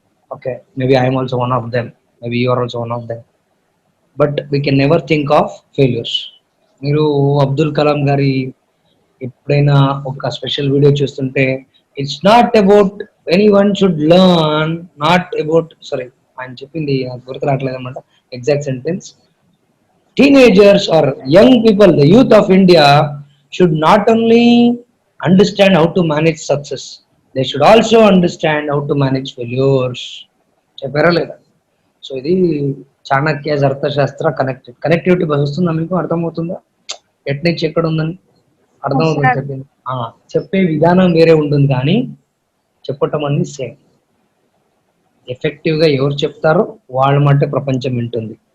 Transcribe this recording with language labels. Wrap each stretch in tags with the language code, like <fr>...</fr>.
<en>Okay, maybe I'm also one of them, maybe you are also one of them. But we can never think of failures.</en> <te>మీరు అబ్దుల్ కలాం గారి ఎప్పుడైనా ఒక special video చూస్తుంటే,</te> <en>it's not about any one should learn, not about,</en> <te>sorry ఆయన చెప్పింది నాకు గుర్తు రావట్లేదు అనమాట exact sentence.</te> <en>Teenagers or young people, the youth of India should not only understand how to manage success, they should also understand how to manage failures.</en> <te>చెప్పారా లేదా? So ఇది చాణక్య అర్థశాస్త్ర కనెక్టివిటీ వస్తుందా మీకు? అర్థమవుతుందా ఎట్ నుంచి ఎక్కడ ఉందని?</te> <en>Yes,</en> <te>అర్థమవుతుంది</te> <en>sir.</en> <te>చెప్పింది. చెప్పే విధానం వేరే ఉంటుంది కానీ చెప్పటం అన్ని సేమ్. ఎఫెక్టివ్ గా ఎవరు చెప్తారో వాళ్ళ మాట ప్రపంచం వింటుంది.</te>